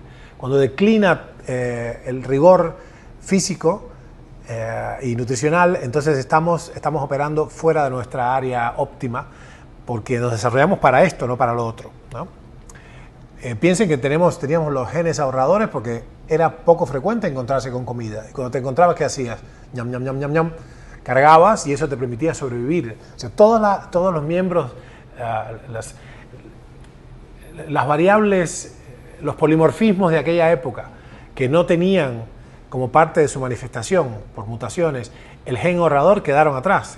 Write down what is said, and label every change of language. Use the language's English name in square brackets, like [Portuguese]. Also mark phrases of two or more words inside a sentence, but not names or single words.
[Spanish] Cuando declina el rigor físico y nutricional, entonces estamos operando fuera de nuestra área óptima, porque nos desarrollamos para esto, no para lo otro, ¿no? Piensen que teníamos los genes ahorradores porque era poco frecuente encontrarse con comida. Y cuando te encontrabas, ¿qué hacías? Ñam, ñam, ñam, ñam, ñam. Cargabas y eso te permitía sobrevivir. O sea, todos los miembros, las variables, los polimorfismos de aquella época que no tenían como parte de su manifestación por mutaciones el gen ahorrador, quedaron atrás.